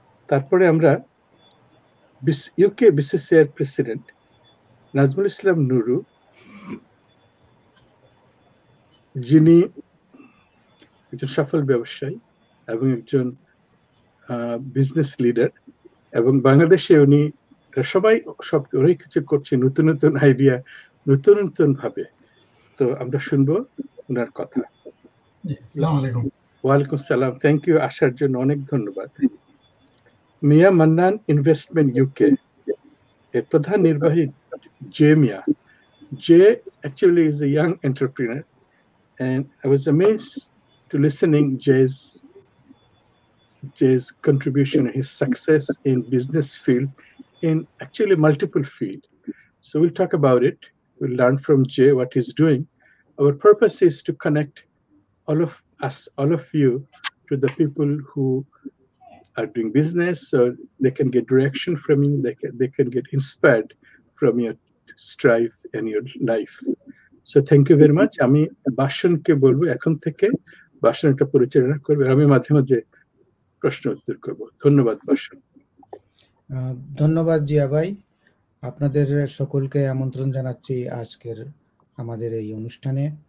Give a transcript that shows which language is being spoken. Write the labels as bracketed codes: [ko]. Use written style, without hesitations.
[bn] তারপরে আমরা UK BCCI এর প্রেসিডেন্ট নাজমুল ইসলাম নুরু, যিনি একজন সফল ব্যবসায়ী এবং একজন বিজনেস লিডার, এবং বাংলাদেশে উনি সবাই অনেক কিছু করছে, নতুন নতুন আইডিয়া, নতুন নতুন ভাবে। তো আমরা শুনবো ওনার কথা। ওয়ালাইকুম সালাম, থ্যাংক ইউ, আসার জন্য অনেক ধন্যবাদ। মিয়া মান্নান ইনভেস্টমেন্ট ইউকে এর প্রধান নির্বাহী মিয়া। [en] actually is a young entrepreneur, and I was amazed to listening Jay's contribution, his success in business field, in actually multiple field. So we'll talk about it. We'll learn from Jay what he's doing. Our purpose is to connect all of us, all of you, to the people who are doing business, so they can get direction from you, they can get inspired from your strive and your life. So thank you very much. [bn] আমি বাসনকে বলবো এখন থেকে, বাসন একটা পরিচালনা করবে, আমি মাঝে মাঝে প্রশ্ন উত্তর করব। ধন্যবাদ বাসন। ধন্যবাদ জিয়া ভাই, আপনাদের সকলকে আমন্ত্রণ জানাচ্ছি আজকের আমাদের এই অনুষ্ঠানে।